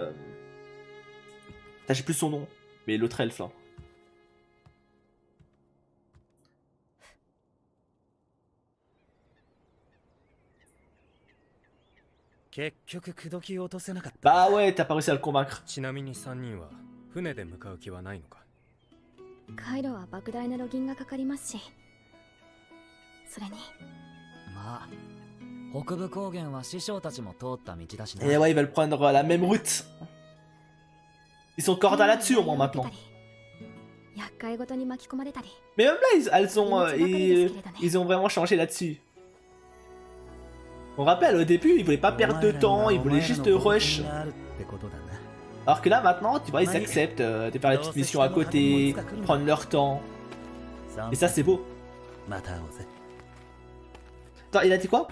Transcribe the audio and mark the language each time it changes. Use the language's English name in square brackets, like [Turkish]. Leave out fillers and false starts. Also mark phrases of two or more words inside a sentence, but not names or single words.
[French] J'ai plus son nom, mais l'autre elfe là. Bah ouais, t'as pas réussi à le convaincre. [Japanese] カイロは莫大なロギンがかかりますし、それにまあ北部高原は師匠たちも通った道だしな。 [French] Et ouais, ils veulent prendre la même route. Ils sont cordés là-dessus au moins maintenant. [Japanese] 厄介ごとに巻き込まれたり。 [French] Mais même là, ils ont vraiment changé là-dessus. On rappelle, au début, ils voulaient pas perdre de temps, ils voulaient juste rush. Alors que là, maintenant, tu vois, ils acceptent de faire les petites missions à côté, prendre leur temps. Et ça, c'est beau. Attends, il a dit quoi?